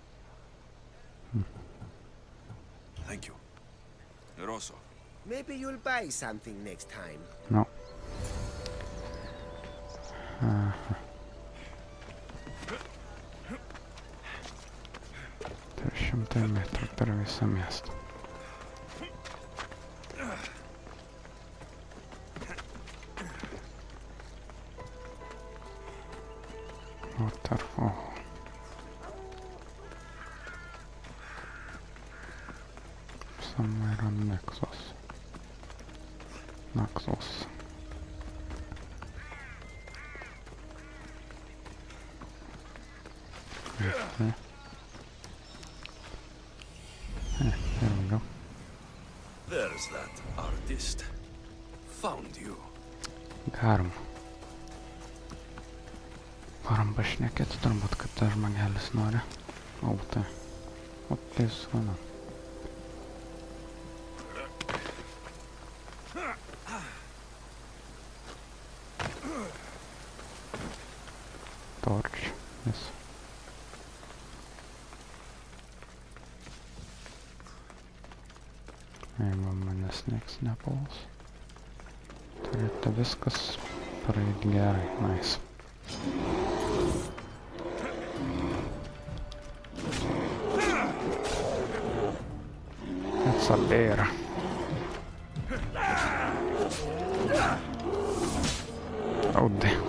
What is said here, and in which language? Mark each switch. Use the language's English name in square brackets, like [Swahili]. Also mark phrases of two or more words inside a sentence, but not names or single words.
[English] Thank you. Neroso. Maybe you'll buy something next time. [Lithuanian] No. 300 metrų per visą miestą. [English] Waterfall. Somewhere on Naxos. Okay. There we go. There's that artist. Found you. [Lithuanian] Galim pašnekėti turbūt, kad tas žmogelis nori. O, tai. O, tai skana. [English] Torch, yes. [Lithuanian] Jeigu manęs manęs nieks nepuls. Turėtų viskas praeit gerai, nice. [English] That's a bear. Oh damn.